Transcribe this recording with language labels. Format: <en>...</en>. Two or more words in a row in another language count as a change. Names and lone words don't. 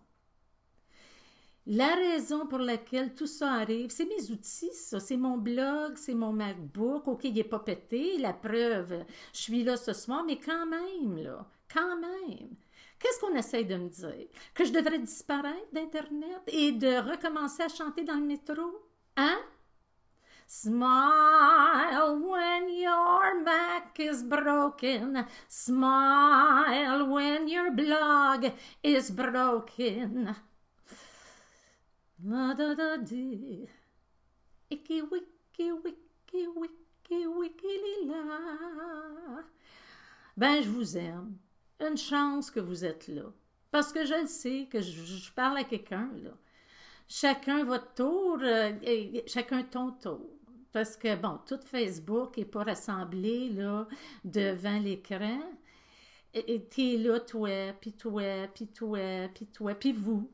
<fr>La raison pour laquelle tout ça arrive, c'est mes outils, ça. C'est mon blog, c'est mon MacBook. OK, il n'est pas pété, la preuve, je suis là ce soir, mais quand même, là, quand même. Qu'est-ce qu'on essaye de me dire? Que je devrais disparaître d'Internet et de recommencer à chanter dans le métro? Hein?</fr> <en>Smile when your Mac is broken. Smile when your blog is broken. La da da di. Iki wiki wiki wiki wiki lila.</en> <fr>Ben, je vous aime. Une chance que vous êtes là. Parce que je le sais, que je parle à quelqu'un, là. Chacun votre tour, chacun ton tour. Parce que, bon, tout Facebook n'est pas rassemblé, là, devant l'écran. Et t'es là, toi, puis toi, puis toi, puis toi, puis vous.</fr>